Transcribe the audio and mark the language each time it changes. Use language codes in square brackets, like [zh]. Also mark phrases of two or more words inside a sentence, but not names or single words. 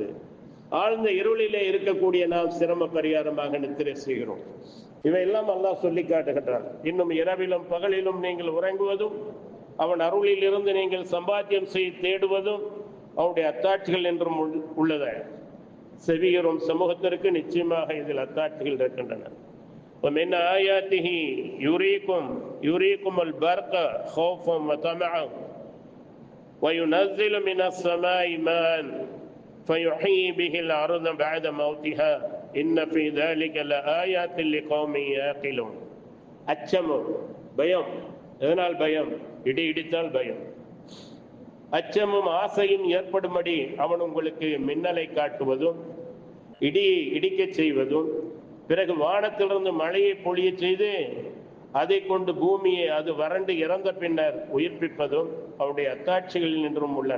[ta] ஆழ்ந்த இருளிலே இருக்கக்கூடிய நாம் சிரம பரிகாரமாக நித்திரை செய்கிறோம். இவையெல்லாம் அல்லாஹ் சொல்லி காட்டுகின்றான். இன்னும் இரவிலும் பகலிலும் நீங்கள் உறங்குவதும் அவன் அருளில் இருந்து நீங்கள் சம்பாத்தியம் செய்து தேடுவதும் அவனுடைய அத்தாட்சிகள் என்றும் உள்ளத. செவியரும் சமூகத்திற்கு நிச்சயமாக இதில் அத்தாட்சிகள் இருக்கின்றன. [ar] ومن آياته يريكم البرق خوفا وطمعا وينزل من السماء ماء فيحيي به الأرض بعد موتها إن في ذلك لآيات لقوم يعقلون. [ta] அச்சமும் பயம். எதனால் பயம்? இடி இடித்தால் பயம். அச்சமும் ஆசையும் ஏற்படும்படி அவன் உங்களுக்கு மின்னலை காட்டுவதும் இடியை இடிக்க செய்வதும் பிறகு வானத்திலிருந்து மழையை பொழிய செய்து அதை கொண்டு பூமியை அது வறண்டு இறந்த பின்னர் உயிர்ப்பிப்பதும் அவருடைய அத்தாட்சிகளில் நின்றும் உள்ளன.